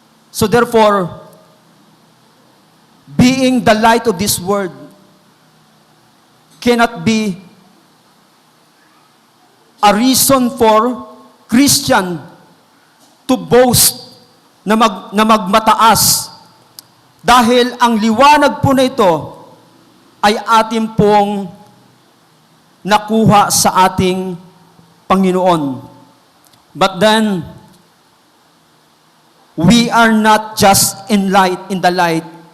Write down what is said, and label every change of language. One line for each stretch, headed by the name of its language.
English: So therefore, being the light of this world cannot be a reason for Christian to boast
Filipino: na magmataas. Dahil ang liwanag po na ito ay ating pong nakuha sa ating Panginoon.
English: But then, we are not just in the light.